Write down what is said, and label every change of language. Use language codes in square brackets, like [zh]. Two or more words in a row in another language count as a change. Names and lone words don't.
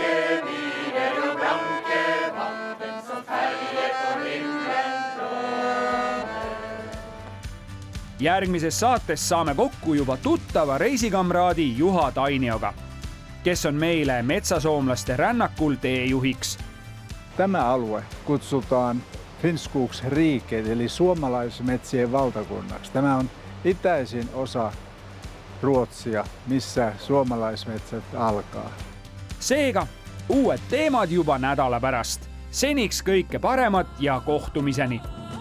[et] Järgmises saates saame kokku juba tuttava reisikamraadi Juha Tainioga, kes on meile metsasoomlaste rännakul teejuhiks. [fi] Tämä alue kutsutaan Finnskogsriket eli suomalaismetsien valtakunnaksi. Tämä on itäisin osa Ruotsia, missä suomalaismetsät alkaa. [et] Seega, uued teemad juba nädala pärast. Seniks kõike paremat ja kohtumiseni!